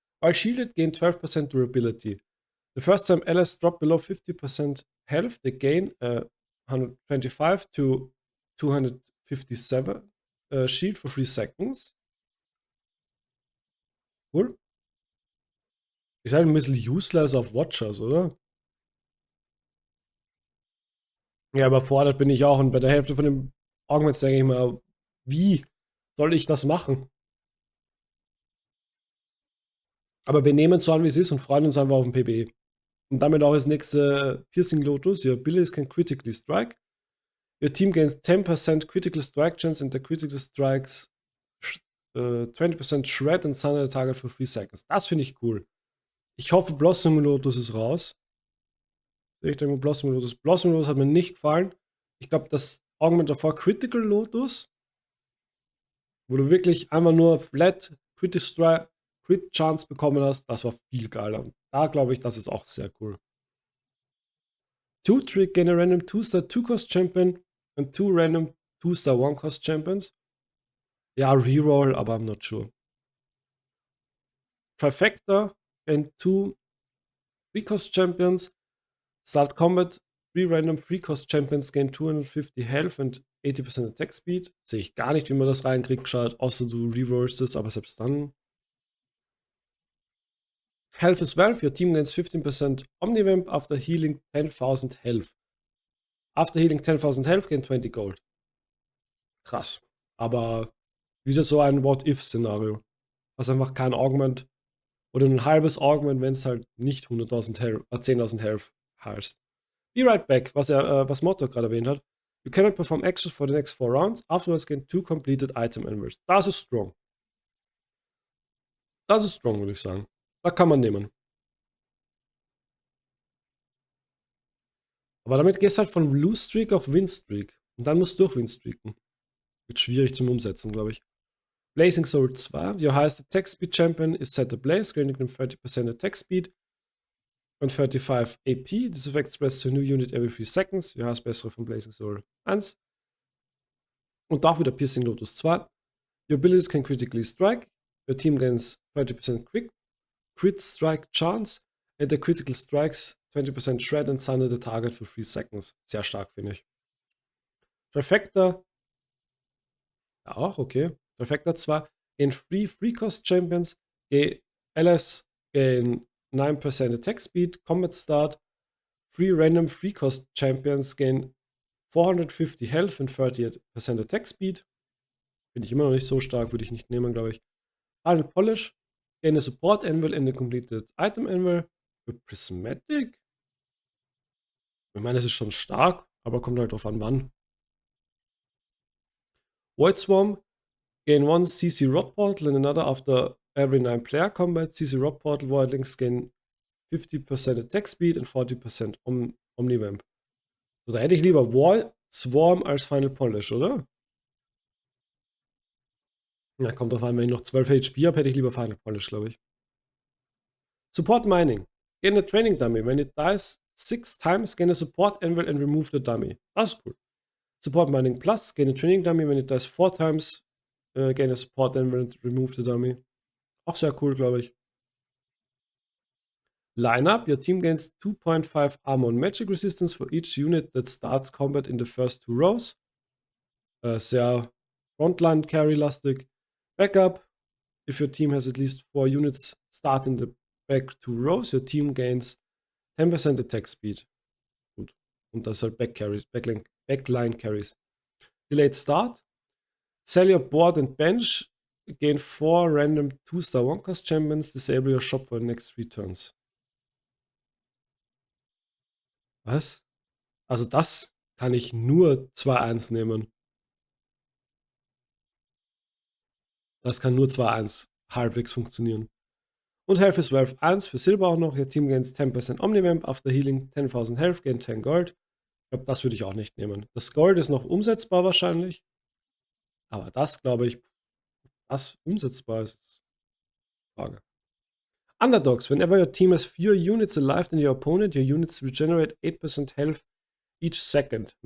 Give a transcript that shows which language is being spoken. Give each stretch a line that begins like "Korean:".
English: While shielded, gain 12% durability. The first time allies drop below 50% health, they gain 125 to 257 shield for 3 seconds. Cool.
German: Ist halt ein bisschen useless auf Watchers, oder? Ja, überfordert bin ich auch. Und bei der Hälfte von dem Augments denke ich mal, wie soll ich das machen? Aber wir nehmen es so an, wie es ist und freuen uns einfach auf den PBE. Und damit auch das nächste Piercing Lotus.
English: Your abilities can critically strike. Your team gains 10% critical strike chance and the critical strikes 20% shred and sunder the target for 3 seconds.
German: Das finde ich cool. Ich hoffe, Blossom Lotus ist raus. Ich denke, Blossom Lotus hat mir nicht gefallen. Ich glaube, das Augment davor Critical Lotus, wo du wirklich einfach nur flat Crit Chance bekommen hast, das war viel geiler. Und da glaube ich, das ist auch sehr cool.
English: 2 Trick, gain a random 2-star 2-cost champion and 2 random 2-Star One-Cost Champions.
German: Ja, Reroll, aber
English: I'm not sure. Trifecta and 2 3-Cost Champions. Start combat. 3 random 3-Cost Champions gain 250 Health and 80% Attack Speed.
German: Sehe ich gar nicht, wie man das reinkriegt, schaut, außer du rerollst es, aber selbst dann.
English: Health is wealth. Your team gains 15% Omnivamp after healing 10,000 Health. After healing 10,000 Health, gain 20 Gold.
German: Krass. Aber wieder so ein What-If-Szenario. Also einfach kein Augment oder ein halbes Augment, wenn es halt nicht 100.000 Health, 10.000 Health heißt.
English: Be right back,
German: was Mortdog gerade erwähnt hat.
English: You cannot perform actions for the next 4 rounds. Afterwards gain 2 completed item anvils.
German: Das ist strong. Das ist strong, würde ich sagen. Da kann man nehmen. Aber damit gehst du halt von Lose Streak auf Win Streak. Und dann musst du durch Win streaken. Wird schwierig zum Umsetzen, glaube ich.
English: Blazing Soul 2. Your highest attack speed champion is set ablaze, granting them 30% attack speed and 35 AP. This effect spreads to a new unit every 3 seconds. Your highest
German: bessere von Blazing Soul 1. Und auch wieder Piercing Lotus 2.
English: Your abilities can critically strike. Your team gains 30% crit strike chance. And the critical strikes 20% shred and sunder the target for 3 seconds.
German: Sehr stark, finde ich. Trifecta. Ja, auch, okay. Trifecta 2.
English: Gain 3 Free-Cost Champions. LS gain 9% Attack Speed. Combat Start. 3 random Free-Cost Champions gain 450 Health and 30% Attack Speed.
German: Finde ich immer noch nicht so stark, würde ich nicht nehmen, glaube ich.
English: Final Polish. Gain a Support Anvil and a completed Item Anvil.
German: Für Prismatic. Ich meine, es ist schon stark, aber kommt halt drauf an, wann.
English: Void Swarm. Gain 1 CC Rod Portal and another after every 9 player combat. CC Rod Portal Voidlings gain 50% Attack Speed and 40% Omnivamp.
German: So, da hätte ich lieber Void Swarm als Final Polish, oder? Ja, kommt drauf an, wenn ich noch 12 HP habe, hätte ich lieber Final Polish, glaube ich.
English: Support Mining. Gain a Training Dummy. When it dies 6 times, gain a Support Anvil and remove the Dummy.
German: Das ist cool.
English: Support Mining Plus. Gain a Training Dummy. When it dies 4 times, gain a Support Anvil and remove the Dummy.
German: Auch sehr cool, glaube ich.
English: Lineup. Your team gains 2.5 Armor and Magic Resistance for each unit that starts combat in the first 2 rows.
German: Sehr Frontline Carry-lastig. Backup.
English: If your team has at least 4 units start in the back 2 rows, your team gains 10% Attack Speed.
German: Gut. Und das ist halt Backline Carries.
English: Delayed Start. Sell your board and bench. Gain 4 random 2-Star One-Cost Champions. Disable your shop for the next 3 turns.
German: Was? Also das kann ich nur 2-1 nehmen. Das kann nur 2-1 halbwegs funktionieren. Und Health is Wealth 1 für Silber auch noch.
English: Your team gains 10% Omnivamp after healing 10,000 Health, gain 10 Gold.
German: Ich glaube, das würde ich auch nicht nehmen. Das Gold ist noch umsetzbar wahrscheinlich. Aber das, glaube ich, was umsetzbar ist, Frage.
English: Underdogs. Whenever your team has fewer units alive than your opponent, your units regenerate 8% Health each second.